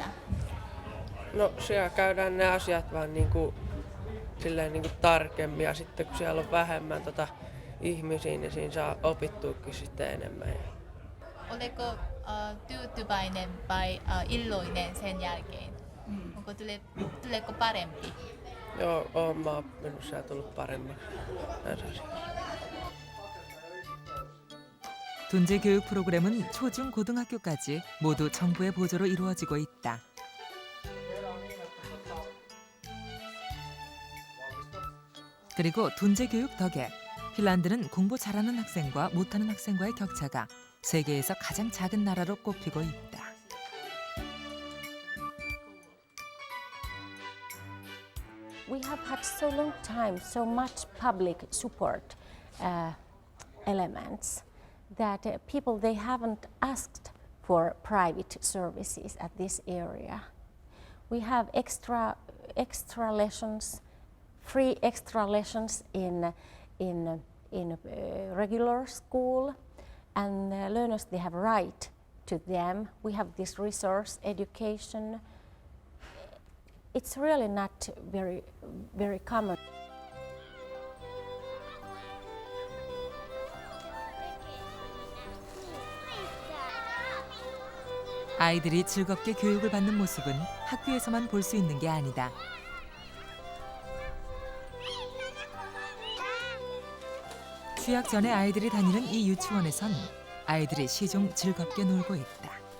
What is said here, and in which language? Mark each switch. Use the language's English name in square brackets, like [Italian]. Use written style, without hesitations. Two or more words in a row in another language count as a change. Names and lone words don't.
[Finnish] No siellä käydään ne asiat vaan silleen tarkemmin, ja sitten kun siellä on vähemmän ihmisiä, niin siinä saa opittuakin sitten enemmän. Oletko tyytyväinen vai iloinen sen jälkeen? Tuleeko parempi? Joo, oon mä oppinut, siellä tullut paremmaksi näissä asioissa. [Korean] 둔재 교육 프로그램은 초중 고등학교까지 모두 정부의 보조로 이루어지고 있다. 그리고 둔재 교육 덕에 핀란드는 공부 잘하는 학생과 못하는 학생과의 격차가 세계에서 가장 작은 나라로 꼽히고 있다. [English] We have had so long time, so much public support elements that people, they haven't asked for private services at this area. We have extra lessons, free extra lessons in regular school, and learners, they have right to them. We have this resource education. It's really not very common. [Korean] 아이들이 즐겁게 교육을 받는 모습은 학교에서만 볼 수 있는 게 아니다. 취학 전에 아이들이 다니는 이 유치원에선 아이들이 시종 즐겁게 놀고 있다.